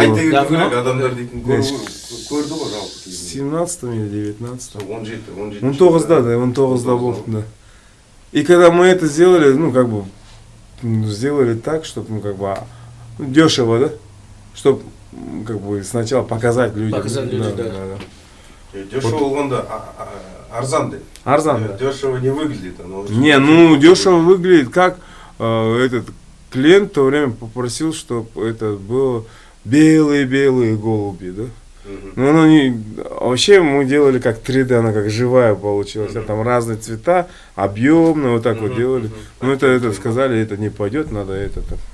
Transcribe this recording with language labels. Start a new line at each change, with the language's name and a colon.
Kazakh: Адамдар дейтін көрді ғой жалпы.
Russian: 17 или 19. 17. 19-да был, да. И когда мы это сделали, ну как бы сделали так, чтобы дешево, да, чтобы как бы сначала показать людям. Показать людям, да.
Kazakh: Дешево болғанда арзан дейді. Арзан, да.
Russian: Дешево не выглядит. Не, ну дешево выглядит, как этот клиент в то время попросил, чтобы это было белые голуби, да. Ну, вообще мы делали как 3D, она как живая получилась. Там разные цвета, объемно, вот так вот делали. Ну, это сказали, это не пойдет, надо это там.